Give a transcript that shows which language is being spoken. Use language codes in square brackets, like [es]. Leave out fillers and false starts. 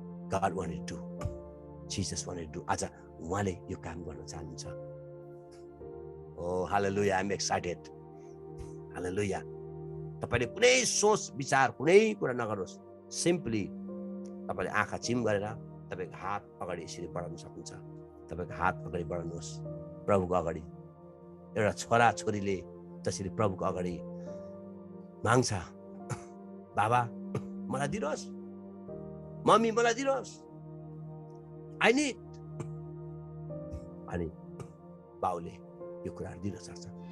[en] God wanted to, Jesus wanted to. [ne] आज उहाँले यो काम गर्न चाहनुहुन्छ। [en] Oh, hallelujah, I'm excited. Hallelujah. [ne] तपाईले कुनै सोच विचार कुनै कुरा नगर्नुहोस्, सिम्पली तपाईले आँखा चिम गरेर तपाईको हात अगाडि यसरी बढाउन सक्नुहुन्छ। तपाईको हात अगाडि बढाउनुहोस् प्रभुको अगाडि। एउटा छोरा छोरीले जसरी प्रभुको अगाडि माग्छ, बाबा मलाई दिनुहोस्, मम्मी मलाई दिनुहोस्, [en] I need, [ne] अनि बाउले यो कुराहरू दिन सक्छ।